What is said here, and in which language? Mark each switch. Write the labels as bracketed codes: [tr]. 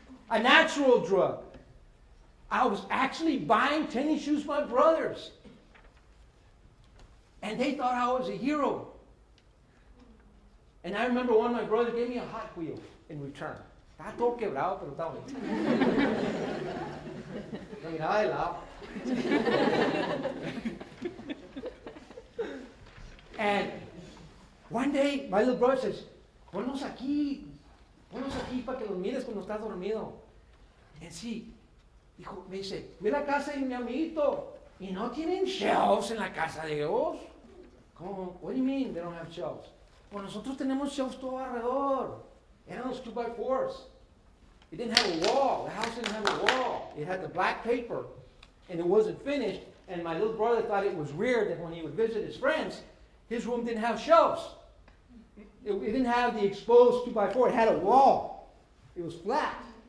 [en] A natural drug. I was actually buying tennis shoes for my brothers. And they thought I was a hero. And I remember one of my brothers gave me a Hot Wheel in return. [es] Estaba todo quebrado, pero estaba bien. No miraba de lado. And one day, my little brother says, ponlos aquí para que los mires cuando estás dormido. And sí, dijo, me dice, ve a la casa de mi amiguito y no tienen shelves en la casa de ellos. ¿Cómo? [en] What do you mean they don't have shelves? [es] Pues nosotros tenemos shelves todo alrededor. [en] Eran los 2x4s. It didn't have a wall. The house didn't have a wall. It had the black paper, and it wasn't finished. And my little brother thought it was weird that when he would visit his friends, his room didn't have shelves. It didn't have the exposed 2x4. It had a wall. It was flat.